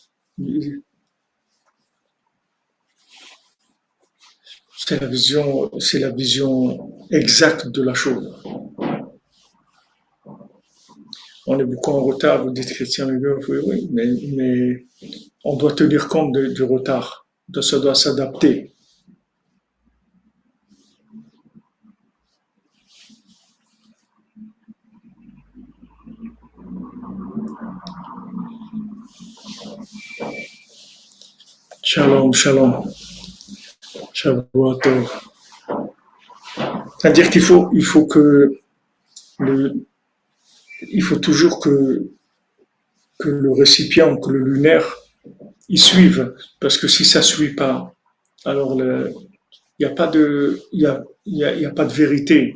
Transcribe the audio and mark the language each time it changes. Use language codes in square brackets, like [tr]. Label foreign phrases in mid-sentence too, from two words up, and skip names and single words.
[fr] C'est la vision exacte de la chose. On est beaucoup en retard, vous dites Christian Hugo, oui, oui, mais on doit tenir compte du retard, ça doit s'adapter. [he] שלום, שלום, שבועות. [fr] C'est-à-dire il faut que le, il faut toujours que le récipient, que le lunaire, il suive, parce que si ça ne suit pas, alors il n'y a pas de, il y a pas de vérité.